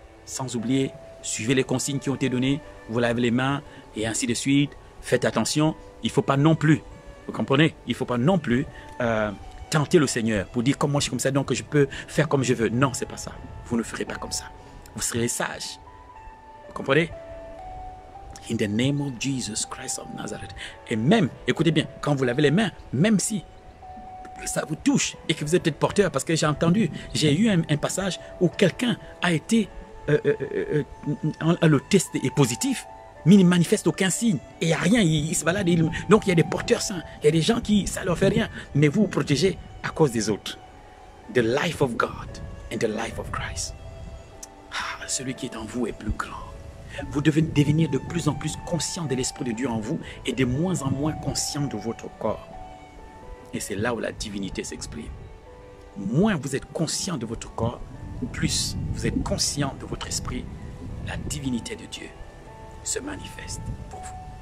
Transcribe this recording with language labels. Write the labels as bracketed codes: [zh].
[fr] Sans oublier, suivez les consignes qui ont été données, vous lavez les mains et ainsi de suite. Faites attention, il ne faut pas non plus, vous comprenez, il ne faut pas non plus tenter le Seigneur pour dire comme moi je suis comme ça, donc je peux faire comme je veux. Non, ce n'est pas ça. Vous ne ferez pas comme ça. Vous serez sages. Vous comprenez? [en] In the name of Jesus Christ of Nazareth. [fr] Et même, écoutez bien, quand vous lavez les mains, même si ça vous touche et que vous êtes peut-être porteur, parce que j'ai eu un passage où quelqu'un a été, le test est positif, mais il ne manifeste aucun signe, et il n'y a rien, il se balade, donc il y a des porteurs sains, il y a des gens qui, ça ne leur fait rien, mais vous vous protégez à cause des autres. [en] The life of God and the life of Christ. [fr] Ah, celui qui est en vous est plus grand. Vous devez devenir de plus en plus conscient de l'Esprit de Dieu en vous et de moins en moins conscient de votre corps. Et c'est là où la divinité s'exprime. Moins vous êtes conscient de votre corps, plus vous êtes conscient de votre esprit, la divinité de Dieu se manifeste pour vous.